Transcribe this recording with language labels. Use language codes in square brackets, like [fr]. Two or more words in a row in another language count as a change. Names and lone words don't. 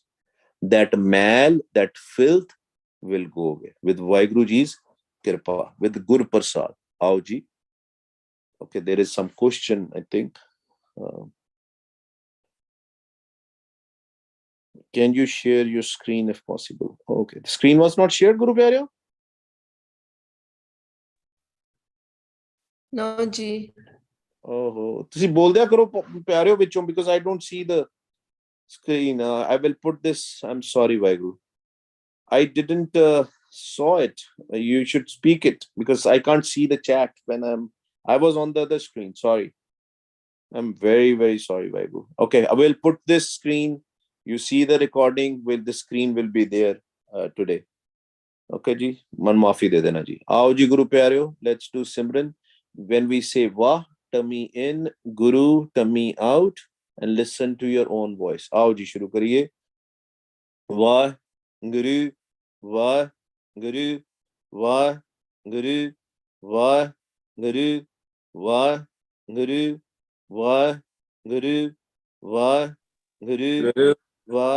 [en] That mal, that filth will go away with Vaheguru Ji's kripa, with Gur Prasad. [pa] ਆਓ ਜੀ. [en] Okay, there is some question, I think. Uh, can you share your screen if possible? Okay, the screen was not shared, [pa] ਗੁਰੂ ਪਿਆਰਿਓ? [en] No, Ji. [pa] Oh, ਤੁਸੀਂ ਬੋਲ ਦਿਆ ਕਰੋ ਪਿਆਰਿਓ ਵਿੱਚੋਂ, [en] because I don't see the screen. I will put this. I'm sorry, Vaheguru. I didn't saw it. You should speak it because I can't see the chat when I was on the other screen. Sorry. I'm very, very sorry, Vaibu. Okay, I will put this screen. You see the recording, will the screen will be there today. [pa] Okay, ਜੀ। ਮਨ ਮਾਫ਼ੀ ਦੇ ਦੇਣਾ ਜੀ. ਆਓ ਜੀ ਗੁਰੂ ਪਿਆਰਿਓ. [en] Let's do Simran. When we say Wah, tummy in, Guru, tummy out, and listen to your own voice. [pa] ਆਓ ਜੀ, ਸ਼ੁਰੂ ਕਰੀਏ. ਵਾਹ, ਗੁਰੂ, ਵਾਹ, ਗੁਰੂ, ਵਾਹ, ਗੁਰੂ, ਵਾਹ, ਗੁਰੂ, ਵਾਹ, ਗੁਰੂ, ਵਾਹ, ਗੁਰੂ, ਵਾਹ, ਗੁਰੂ, Guru, Wah.